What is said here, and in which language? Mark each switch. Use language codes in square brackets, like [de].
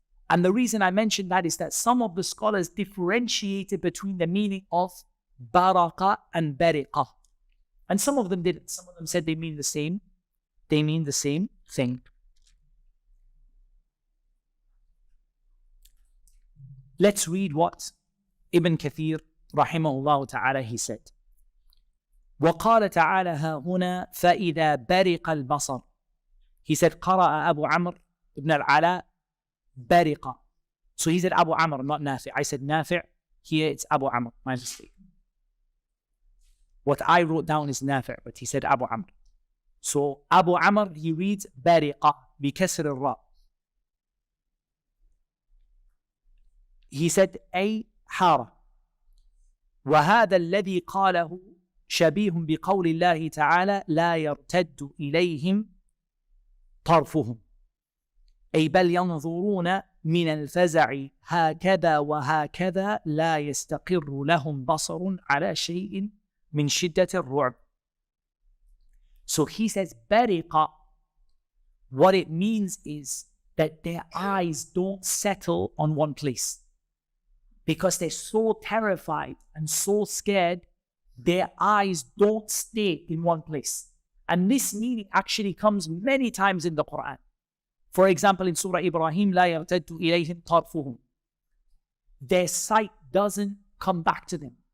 [en] And the reason I mentioned that is that some of the scholars differentiated between the meaning of baraka and bariqa. And some of them didn't. Some of them said they mean the same. They mean the same thing. Let's read what Ibn Kathir rahimahullah ta'ala he said. [ar] وقال تعالى ها هنا فإذا برق البصر. [en] He said قرأ Abu Amr ibn al-Ala برق. So he said Abu Amr, not Nafi'. I said Nafi'. Here it's Abu Amr. My mistake. What I wrote down is Nafi', but he said Abu Amr. So Abu Amr, he reads برق بكسر الراء. He said أي حارة. [ar] وهذا الذي قاله شبيه بقول الله تعالى لا يرتد إليهم طرفهم. أي بل ينظرون من الفزع هكذا وهكذا لا يستقر لهم بصر على شيء من شدة الرعب. [en] So he says bariqa. What it means is that their eyes don't settle on one place. Because they're so terrified and so scared, their eyes don't stay in one place. And this meaning actually comes many times in the Quran. For example, in Surah Ibrahim, لا يرتد إليهم طرفهم. Their sight doesn't come back to them.